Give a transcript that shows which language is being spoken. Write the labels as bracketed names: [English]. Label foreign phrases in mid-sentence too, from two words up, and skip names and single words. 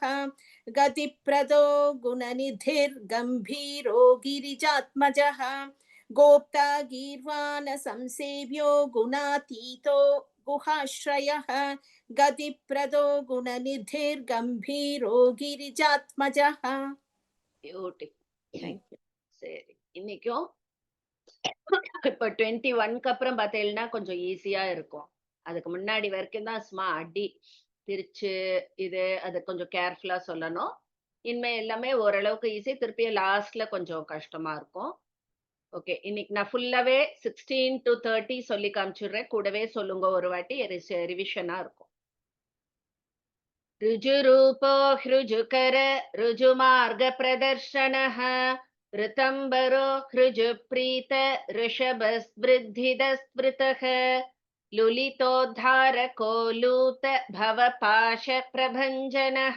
[Sanskrit] गतिप्रदो गुणनिधिर् गंभीरो गिरिजात्मजः. गोप्ता गीर्वाण संसेव्यो गुणातीतो गुहाश्रयः. गतिप्रदो गुणनिधिर् गंभीरो गिरिजात्मजः. [English] Beautiful. [Tamil] சரி, இன்னைக்கும் இப்ப 21க்கு அப்புறம் பார்த்தீங்கன்னா கொஞ்சம் ஈஸியா இருக்கும். அதுக்கு முன்னாடி வரைக்கும் தான் சும்மா அடி பிரிச்சு இது அது கொஞ்சம் கேர்ஃபுல்லா சொல்லணும். இனிமே எல்லாமே ஓரளவுக்கு ஈஸி. திருப்பி லாஸ்ட்ல கொஞ்சம் கஷ்டமா இருக்கும். ஓகே, இன்னைக்கு நான் ஃபுல்லாவே 16 to 30 சொல்லி காமிச்சிடுறேன். கூடவே சொல்லுங்க ஒரு வாட்டி, ரிவிஷனா இருக்கும். [Sanskrit] ऋजुरूपो हृजुकर ऋजुमार्ग प्रदर्शनः. ऋतंबरो हृजुप्रीत ऋषभस्वृद्धिदस्मृतः. लुलितोद्धारको लूत भवपाश प्रभञ्जनः.